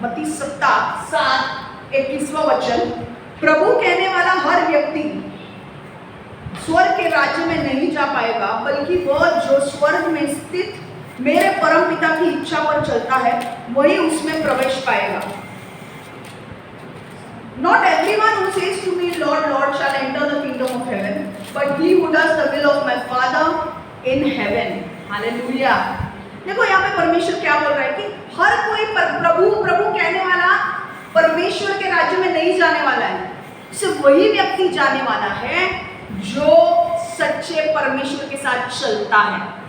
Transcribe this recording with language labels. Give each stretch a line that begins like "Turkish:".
Hindi: मत्ती 7:21 वचन, प्रभु कहने वाला हर व्यक्ति स्वर्ग के राज्य में नहीं जा पाएगा, बल्कि वह जो स्वर्ग में स्थित मेरे परम पिता की इच्छा पर चलता है, वही उसमें प्रवेश पाएगा।
English: Not everyone who says to me, Lord, Lord, shall enter the kingdom of heaven, but he who does the will of my Father in heaven. Hallelujah.
Hindi: देखो यहाँ पे परमेश्वर क्या बोल रहा है कि हर कोई प्रभु कहने वाला परमेश्वर के राज्य में नहीं जाने वाला है। सिर्फ वही व्यक्ति जाने वाला है जो सच्चे परमेश्वर के साथ चलता है।